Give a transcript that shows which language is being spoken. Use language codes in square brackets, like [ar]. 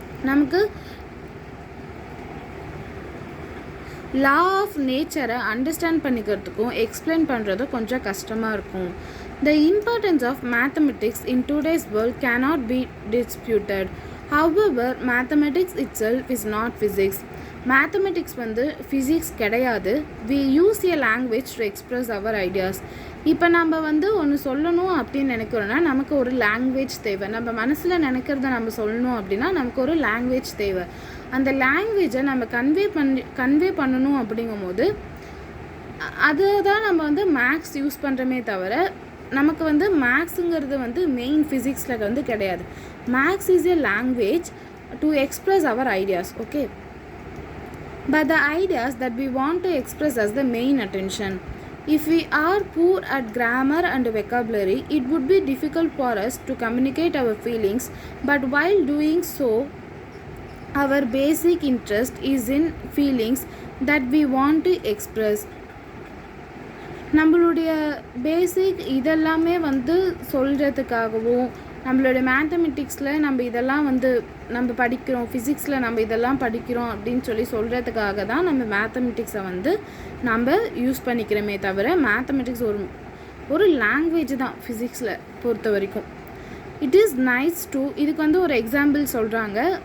[ta] நமக்கு law of நேச்சரை understand பண்ணிக்கிறதுக்கும் explain பண்ணுறதும் கொஞ்சம் கஷ்டமாக இருக்கும். [en] The importance of mathematics in today's world cannot be disputed. However, mathematics itself is not physics. [ta] Mathematics வந்து ஃபிசிக்ஸ் கிடையாது. [en] We use a language to express our ideas. [ta] இப்போ நம்ம வந்து ஒன்று சொல்லணும் அப்படின்னு நினைக்கிறோன்னா நமக்கு ஒரு லாங்குவேஜ் தேவை. நம்ம மனசில் நினைக்கிறத நம்ம சொல்லணும் அப்படின்னா நமக்கு ஒரு லாங்குவேஜ் தேவை. அந்த லாங்குவேஜை நம்ம கன்வே பண்ணணும் அப்படிங்கும்போது அதை தான் நம்ம வந்து மேக்ஸ் யூஸ் பண்ணுறோமே தவிர நமக்கு வந்து மேக்ஸுங்கிறது வந்து மெயின் ஃபிசிக்ஸில் வந்து கிடையாது. [en] Maths is a language to express our ideas, okay? But the ideas that we want to express as the main attention. If we are poor at grammar and vocabulary, it would be difficult for us to communicate our feelings, but while doing so, our basic interest is in feelings that we want to express. [ta] நம்மளுடைய பேசிக் இதெல்லாமே வந்து சொல்கிறதுக்காகவும் நம்மளுடைய மேத்தமெட்டிக்ஸில் நம்ம இதெல்லாம் வந்து நம்ம படிக்கிறோம், ஃபிசிக்ஸில் நம்ம இதெல்லாம் படிக்கிறோம் அப்படின்னு சொல்கிறதுக்காக தான் நம்ம மேத்தமெட்டிக்ஸை வந்து நம்ம யூஸ் பண்ணிக்கிறோமே தவிர மேத்தமெட்டிக்ஸ் ஒரு லாங்குவேஜ் தான் ஃபிசிக்ஸில் பொறுத்த வரைக்கும். [en] it is nice to [ta] இதுக்கு வந்து ஒரு எக்ஸாம்பிள் சொல்கிறாங்க.